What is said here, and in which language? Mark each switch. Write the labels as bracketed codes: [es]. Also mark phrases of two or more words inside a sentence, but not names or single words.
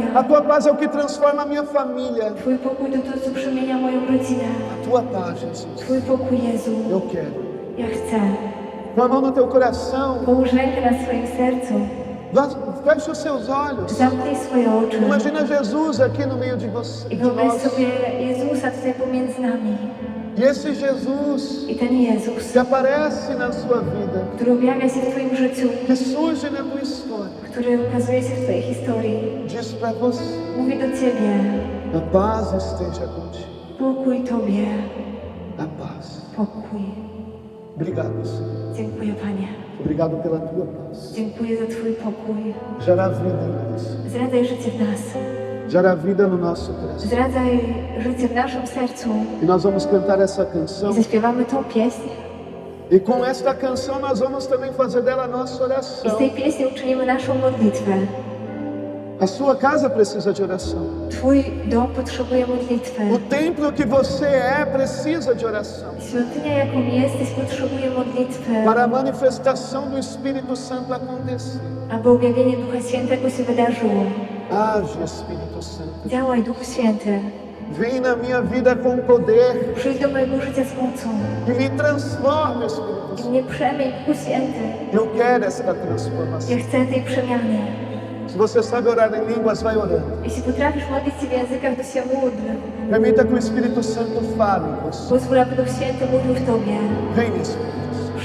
[pt] A tua paz é o que transforma a minha família. [pl] Twój pokój to to, co przemienia moją rodzinę. [pt] A tua paz, Jesus. [pl] Twój pokój, Jezu. [pt] Eu quero. [pl] Ja chcę. [pt] Com a mão no teu coração. [pl] Połóż rękę na swoim sercu. [pt] Feche os seus olhos. [pl] Zamknij swoje oczy. [pt] Imagina Jesus aqui no meio de você. [pl] I [pt] De [pl] wyobraź [pt] nós. [pl] sobie Jezusa tutaj pomiędzy nami. [pt] E esse Jesus [pl] I ten Jezus, [pt] que aparece na sua vida, [pl] który objawia się w Twoim życiu, [pt] que surge na tua história, [pl] który ukazuje się w Twojej historii, [pt] diz para você: [pl] mówi do Ciebie: [pt] a paz esteja contigo. [pl] pokój Tobie, [pt] A paz. [pl] pokój. [pt] Obrigado, Senhor. [pl] Dziękuję, Panie. [pt] Obrigado pela tua paz. [pl] Dziękuję za Twój pokój. [pt] Gera vida em nós. [pl] Zradzaj życie w nas. [pt] Gera vida no nosso coração. [pl] Zradzaj życie w naszym sercu. [pt] E nós vamos cantar essa canção. [pl] I zaśpiewamy tą pieśń. [pt] E com esta canção nós vamos também fazer dela a nossa [pl] I z [pt] oração. [pl] tej pieśni uczynimy naszą modlitwę. [pt] A sua casa precisa de oração. [pl] Twój dom potrzebuje modlitwy. [pt] O templo que você é precisa de oração. [pl] Świątynia, jaką jesteś, potrzebuje modlitwy. [pt] Para a manifestação do Espírito Santo acontecer. [pl] Aby objawienie Ducha Świętego się wydarzyło. [pt] Age, Espírito Santo. [pl] Działaj, Duchu Święty. [pt] Vem na minha vida com poder [pl] Przyjdź do mojego życia z mocą. [pt] e me transforme, Espírito [pl] I [pt] Santo. [pl] mnie przemień, Duchu Święty. [pt] Eu quero esta transformação. [pl] Ja chcę tej przemiany. [pt] Se você sabe orar em línguas, vai orando. [pl] Jeśli potrafisz modlić się w językach, to się módl. [pt] Permita que o Espírito Santo fale em você. [pl] Pozwól, aby Duch Święty mówił w Tobie. [pt] Vem, Espírito Santo.